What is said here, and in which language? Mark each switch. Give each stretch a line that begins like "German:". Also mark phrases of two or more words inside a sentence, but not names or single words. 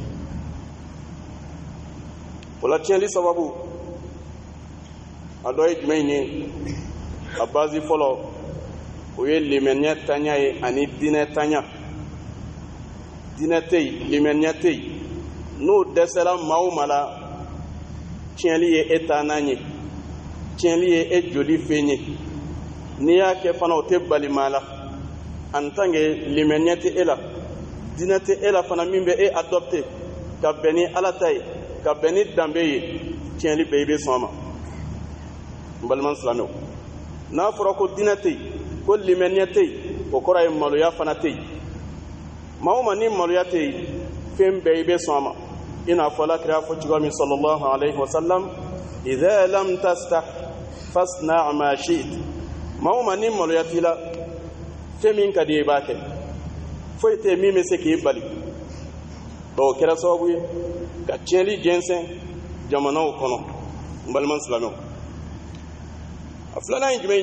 Bambara: o la tiɲɛli sababu a dɔ ye jumɛn ye a base fɔlɔ o ye limaniya taɲa ye ani diinɛ taɲa diinɛ tɛ yen limaniya tɛ yen n'o dɛsɛra maa o maa la tiɲɛli ye e taanan ye tiɲɛli ye e joli fɛn ye n'i y'a kɛ fana o tɛ bali maa la
French: en tant que
Bambara: limaniya tɛ e la diinɛ tɛ e la fana min bɛ e adopté ka bɛn ni ala ta ye ka bɛn ni danbe ye tiɲɛli bɛɛ i bɛ sɔn a ma n balima silamɛw n'a fɔra ko diinɛ tɛ yen ko limaniya tɛ yen o kɔrɔ ye maloya fana tɛ yen maa o maa ni maloya tɛ yen fɛn bɛɛ i bɛ sɔn a ma i n'a fɔ alakira y'a fɔ cogoya min
Arabic: صلى الله عليه وسلم إذا لم تستح فاصنع ما شئت
Bambara: maa o maa ni maloya t'i la fɛn min ka di i b'a kɛ foyi tɛ min bɛ se k'i bali o kɛra sababu ye ka tiɲɛli jɛnsɛn jamanaw kɔnɔ n balima silamɛw a filanan ye jumɛn